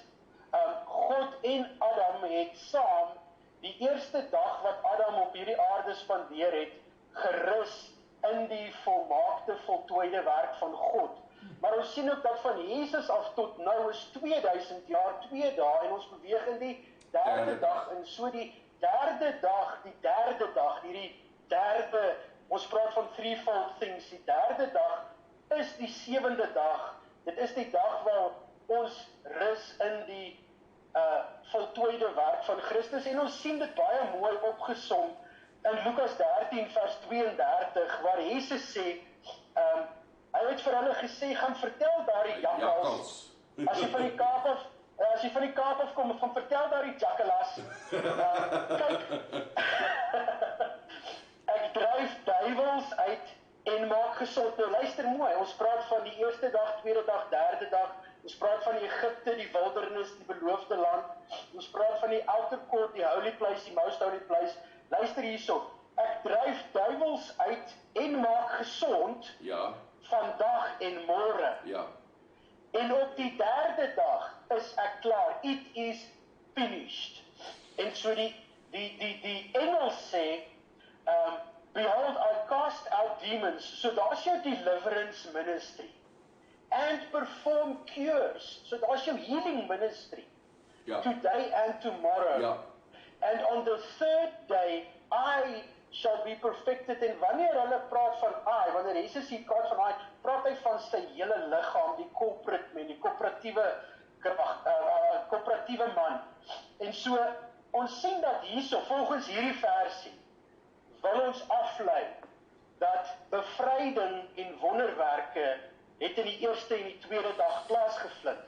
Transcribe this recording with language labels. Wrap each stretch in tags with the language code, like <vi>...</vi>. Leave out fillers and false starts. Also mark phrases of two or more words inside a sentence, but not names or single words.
<af>God en Adam het saam die eerste dag wat Adam op hierdie aarde spandeer het, gerus in die volmaakte, voltooide werk van God. Maar ons sien ook dat van Jesus af tot nou is 2000 jaar, 2 dae, en ons beweeg in die derde dag, en so die derde dag, hierdie derde, ons praat van</af> <en>threefold things,</en> <af>die derde dag is die 7de dag. Dit is die dag waar ons rus in die voltooide werk van Christus, en ons sien dit baie mooi opgesom in Lukas 13 vers 32, waar Jesus sê, hy het vir hulle gesê, gaan vertel daardie jakkals, as jy van die Kaap af kom, gaan vertel daardie jakkelas, kyk, ek dryf duiwels uit en maak gesond. Nou luister mooi, ons praat van die eerste dag, tweede dag, derde dag, ons praat van Egipte, die wildernis, die beloofde land, ons praat van die</af> <en>outer court,</en> <af>die</af> <en>holy place,</en> <af>die</af> <en>most holy place.</en> <af>Luister hierso, ek dryf duiwels uit en maak gesond, Ja. vandag en môre. Ja. En op die derde dag is ek klaar.</af> <en>It is finished.</en> <af>En so die Engels sê,</af> <en>behold, I cast out demons.</en> <af>So daar's jou</af> <en>deliverance ministry. And perform cures.</en> <af>So daar's jou</af> <en>healing ministry.</en> <af>Ja.</af> <en>Today and tomorrow.</en> <af>Ja.</af> <en>And on the third day, I shall be perfected.</en> <af>En wanneer hulle praat van I, wanneer Jesus hier praat van I, praat hy van sy hele liggaam, die</af> <en>corporate man,</en> <af>die koöperatiewe man. En so, ons sien dat hierso, volgens hierdie versie, wil ons aflei dat bevryding en wonderwerke het in die eerste en die tweede dag plaasgevind.</af>